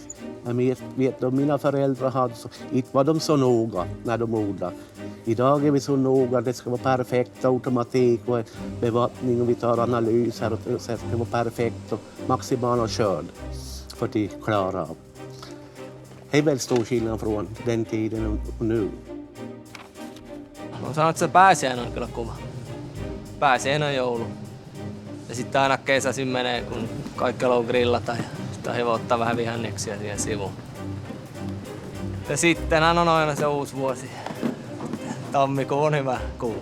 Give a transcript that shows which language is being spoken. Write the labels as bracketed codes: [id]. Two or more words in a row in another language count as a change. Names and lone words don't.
[sv] Jag vet att mina föräldrar hade så, inte var de så noga när de odlade. Idag är vi så noga, det ska vara perfekt automatik och bevattning och vi tar analyser och det ska vara perfekt och maximal skörd för att klara av. Det är väldigt stor skillnad från den tiden och nu. [fi] Mä sanon, että se pääsiäinen on kyllä kuva. Pääsiäinen on joulu. Ja sitten aina kesäisin menee, kun kaikki haluaa grillata ja sitten on ottaa vähän vihanneksia siihen sivuun. Ja sittenhän on aina se uusi vuosi. Tammikuu on hyvä kuu.